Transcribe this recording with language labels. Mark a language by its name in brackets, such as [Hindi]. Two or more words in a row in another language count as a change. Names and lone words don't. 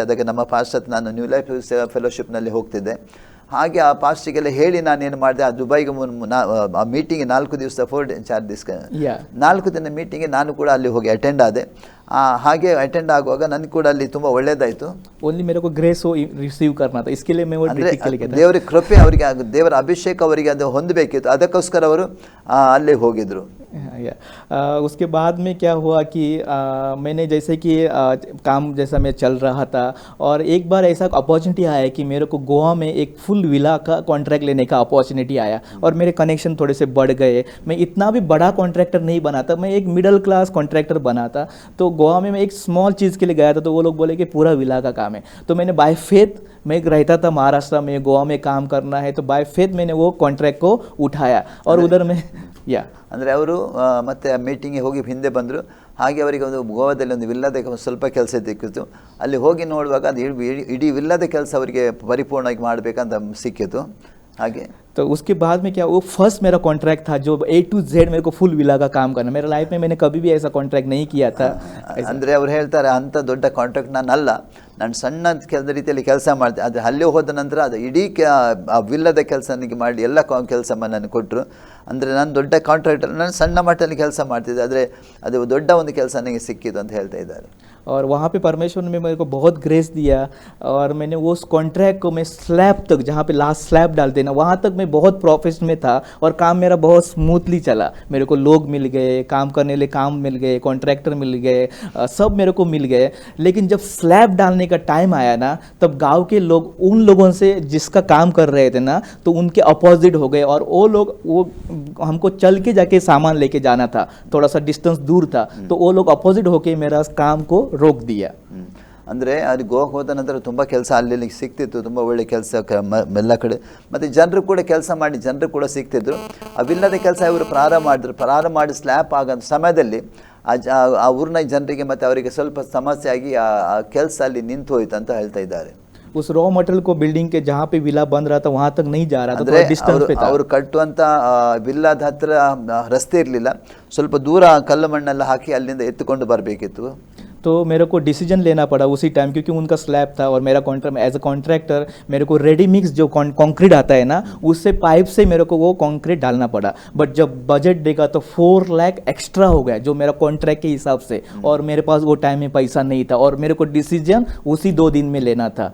[Kannada] ಅದಕ್ಕೆ ನಮ್ಮ ಪಾಸ್ಟ್ ನಾನು ನ್ಯೂ ಲೈಫ್ ಫೆಲೋಶಿಪ್ನಲ್ಲಿ ಹೋಗ್ತಿದ್ದೆ. ಹಾಗೆ ಆ ಪಾಸ್ಟಿಗೆಲ್ಲ ಹೇಳಿ ನಾನೇನು ಮಾಡಿದೆ, ಆ ದುಬೈಗೆ ಆ ಮೀಟಿಂಗ್ 4 ದಿವಸ 4 ದಿವಸ 4 ದಿನ ಮೀಟಿಂಗ್ಗೆ ನಾನು ಕೂಡ ಅಲ್ಲಿ ಹೋಗಿ ಅಟೆಂಡ್ ಆದೆ. ಹಾಗೆ ಅಟೆಂಡ್ ಆಗುವಾಗ ನನಗೆ ಕೂಡ ಅಲ್ಲಿ ತುಂಬ ಒಳ್ಳೇದಾಯಿತು. [Hindi] ओनली मेरे को [English] grace receive [Hindi] करना था, इसके लिए मैं वो ट्रिक के लिए गया था. [Kannada] ದೇವರ ಕೃಪೆ ಅವರಿಗೆ, ದೇವರ ಅಭಿಷೇಕ ಅವರಿಗೆ ಅದು ಹೊಂದಬೇಕಿತ್ತು, ಅದಕ್ಕೋಸ್ಕರ ಅವರು ಅಲ್ಲಿ ಹೋಗಿದ್ರು. [Hindi] उसके बाद में क्या हुआ कि मैंने जैसे कि काम जैसा मैं चल रहा था और एक बार ऐसा अपॉर्चुनिटी आया कि मेरे को गोवा में एक फुल विला का कॉन्ट्रैक्ट लेने का अपॉर्चुनिटी आया और मेरे कनेक्शन थोड़े से बढ़ गए. मैं इतना भी बड़ा कॉन्ट्रैक्टर नहीं बना था, मैं एक [English] middle class [Hindi] कॉन्ट्रैक्टर बना था. तो गोवा में मैं एक स्मॉल चीज़ के लिए गया था, तो वो लोग बोले कि पूरा विला का काम है. तो मैंने [English] by faith, [Hindi] मैं रहता था महाराष्ट्र में, गोवा में काम करना है, तो [English] by faith [Hindi] मैंने वो कॉन्ट्रैक्ट को उठाया और उधर में [Kannada] ಅಂದರೆ ಅವರು ಮತ್ತೆ ಮೀಟಿಂಗಿಗೆ ಹೋಗಿ ಹಿಂದೆ ಬಂದರು. ಹಾಗೆ ಅವರಿಗೆ ಒಂದು ಗೋವಾದಲ್ಲಿ ಒಂದು ವಿಲ್ಲದ ಸ್ವಲ್ಪ ಕೆಲಸ ಸಿಕ್ಕಿತ್ತು. ಅಲ್ಲಿ ಹೋಗಿ ನೋಡುವಾಗ ಅದು ಇಡೀ ವಿಲ್ಲದ ಕೆಲಸ ಅವರಿಗೆ ಪರಿಪೂರ್ಣವಾಗಿ ಮಾಡಬೇಕಂತ ಸಿಕ್ಕಿತು. ಹಾಗೆ [Hindi] तो उसके बाद में क्या, वो फर्स्ट मेरा कॉन्ट्रैक्ट था जो [English] A to Z [Hindi] मेरे को फुल विला का काम करना. मेरे लाइफ में मैंने कभी भी ऐसा कॉन्ट्रैक्ट नहीं किया था. [Kannada] ಅಂದರೆ ಅವ್ರು ಹೇಳ್ತಾರೆ, ಅಂಥ ದೊಡ್ಡ ಕಾಂಟ್ರಾಕ್ಟ್ ನಾನಲ್ಲ, ನಾನು ಸಣ್ಣ ರೀತಿಯಲ್ಲಿ ಕೆಲಸ ಮಾಡ್ತೆ. ಆದರೆ ಅಲ್ಲಿ ಹೋದ ನಂತರ ಅದು ಇಡೀ ಆ ವಿಲ್ಲದ ಕೆಲಸ ನನಗೆ ಮಾಡಿ ಎಲ್ಲ ಕೆಲಸ ನನಗೆ ಕೊಟ್ಟರು. ಅಂದರೆ ನಾನು ದೊಡ್ಡ ಕಾಂಟ್ರಾಕ್ಟರ್, ನಾನು ಸಣ್ಣ ಮಟ್ಟದಲ್ಲಿ ಕೆಲಸ ಮಾಡ್ತಿದ್ದೆ, ಆದರೆ ಅದು ದೊಡ್ಡ ಒಂದು ಕೆಲಸ ನನಗೆ ಸಿಕ್ಕಿತು ಅಂತ ಹೇಳ್ತಾ ಇದ್ದಾರೆ. [Hindi] और वहाँ पे परमेश्वर ने मेरे को बहुत ग्रेस दिया और मैंने वो उस कॉन्ट्रैक्ट को मैं स्लैब तक, जहाँ पे [English] last slab [Hindi] डालते ना, वहाँ तक मैं बहुत प्रोफेशन में था और काम मेरा बहुत स्मूथली चला. मेरे को लोग मिल गए, काम करने लिए काम मिल गए, कॉन्ट्रैक्टर मिल गए, सब मेरे को मिल गए. लेकिन जब स्लैब डालने का टाइम आया ना, तब गांव के लोग उन लोगों से जिसका काम कर रहे थे ना, तो उनके अपोजिट हो गए और वो लोग, वो हमको चल के जाके सामान लेके जाना था, थोड़ा सा डिस्टेंस दूर था, तो वो लोग अपोजिट होके मेरा काम को रोक दिया. [Kannada] ಅಂದರೆ ಅಲ್ಲಿ ಗೋವಾಕ್ಕೆ ಹೋದ ನಂತರ ತುಂಬ ಕೆಲಸ ಅಲ್ಲಿ ಸಿಗ್ತಿತ್ತು, ತುಂಬ ಒಳ್ಳೆ ಕೆಲಸ ಎಲ್ಲ ಕಡೆ. ಮತ್ತು ಜನರು ಕೂಡ ಕೆಲಸ ಮಾಡಿ ಜನರು ಕೂಡ ಸಿಗ್ತಿದ್ರು. ಅವಿಲ್ಲದ ಕೆಲಸ ಇವರು ಪ್ರಾರಂಭ ಮಾಡಿ ಸ್ಲ್ಯಾಪ್ ಆಗೋ ಸಮಯದಲ್ಲಿ ಆ ಊರಿನ ಜನರಿಗೆ ಮತ್ತು ಅವರಿಗೆ ಸ್ವಲ್ಪ ಸಮಸ್ಯೆ ಆಗಿ ಆ ಕೆಲಸ ಅಲ್ಲಿ ನಿಂತು ಹೋಯ್ತು ಅಂತ ಹೇಳ್ತಾ ಇದ್ದಾರೆ. [Hindi] उस [English] raw material [Hindi] को बिल्डिंग के जहाँ पे विला बन रहा था वहाँ तक नहीं जा रहा था, थोड़ा डिस्टेंस पे था. [Kannada] ಅವರು ಕಟ್ಟುವಂಥ ವಿಲ್ಲಾದ ಹತ್ರ ರಸ್ತೆ ಇರಲಿಲ್ಲ, ಸ್ವಲ್ಪ ದೂರ ಕಲ್ಲು ಮಣ್ಣೆಲ್ಲ ಹಾಕಿ ಅಲ್ಲಿಂದ ಎತ್ತುಕೊಂಡು ಬರಬೇಕಿತ್ತು. [Hindi] तो मेरे को डिसीजन लेना पड़ा उसी टाइम, क्योंकि उनका स्लैब था और मेरा कॉन्ट्रैक्ट, [English] as a contractor [Hindi] मेरे को [English] ready mix [Hindi] जो कंक्रीट आता है ना, उससे पाइप से मेरे को वो कंक्रीट डालना पड़ा. बट जब बजट देखा तो 4 लाख एक्स्ट्रा हो गया जो मेरा कॉन्ट्रैक्ट के हिसाब से, और मेरे पास वो टाइम में पैसा नहीं था और मेरे को डिसीजन उसी 2 दिन में लेना था.